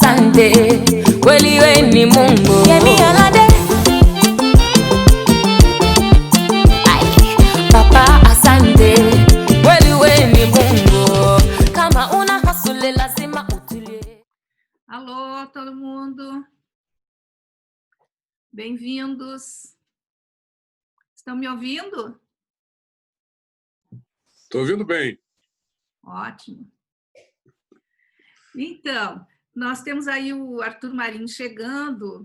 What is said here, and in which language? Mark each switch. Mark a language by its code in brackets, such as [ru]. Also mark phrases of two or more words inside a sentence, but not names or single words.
[sw] asante, kweli we ni Mungu. [yo] Yemi alade. [sw] Ay, Papa asante, kweli we ni Mungu. Kama una hasule lazima utulie. [pt] Alô, todo mundo. Bem-vindos. Estão me ouvindo? Estou ouvindo bem. Ótimo. Então, nós temos aí o Arthur Marinho chegando.